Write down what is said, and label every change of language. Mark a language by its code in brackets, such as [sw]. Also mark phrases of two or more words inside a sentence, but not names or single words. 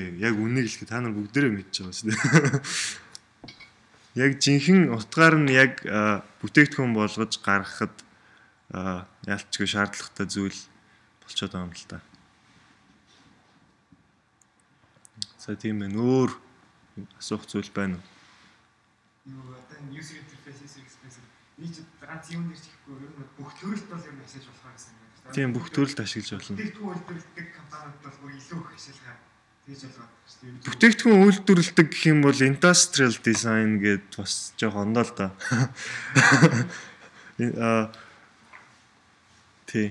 [mn] Яг үнийг л та нар бүгдээрээ мэдж байгаа шүү дээ. Яг жинхэнэ утгаар нь яг бүтээгдэхүүн болгож гаргахад ялцгүй шаардлагатай зүйл болчиход байгаа юм л та. За тийм ээ. Өөр асуух зүйл байна уу? Юу одоо [en] user interface experience [mn] нийт ганц юм дээр чихгүй ер нь бүх төрөлт бол ер нь ашиглаж болох гэсэн юм байна. Тийм бүх төрөлд ашиглаж болно. Бүтээгдэхүүн үйлдвэрлэдэг компаниуд бол бүр илүү их ашиглахаа тэгж болгоод шүү дээ. Бүтээгдэхүүн үйлдвэрлэдэг гэх юм бол [en] industrial design [mn] гэдэг бас жоох ондоо л да. Тий.